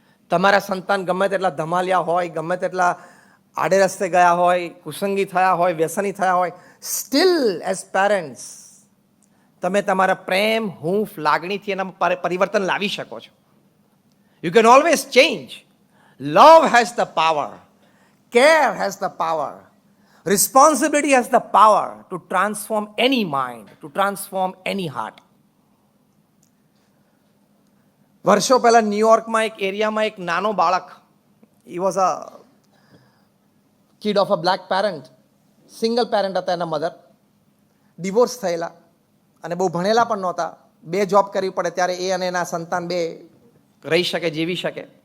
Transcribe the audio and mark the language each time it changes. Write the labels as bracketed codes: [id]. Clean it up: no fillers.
[gu] તમારા સંતાન ગમે તેટલા ધમાલિયા હોય, ગમે તેટલા આડે રસ્તે ગયા હોય, કુસંગી થયા હોય, વ્યસની થયા હોય, [en] still as parents [gu] તમે તમારા પ્રેમ, હૂંફ, લાગણીથી એના પરિવર્તન લાવી શકો છો. [en] You can always change. Love has the power, care has the power, responsibility has the power to transform any mind, to transform any heart. [gu] વર્ષો પહેલા ન્યુયોર્કમાં એક એરિયામાં એક નાનો બાળક, [en] he was a kid of a black parent, [gu] single parent હતા એના mother, divorce થયેલા અને બહુ ભણેલા પણ નહોતા, 2 જોબ કરવી પડે ત્યારે એ અને એના સંતાન 2 રહી શકે, જીવી શકે.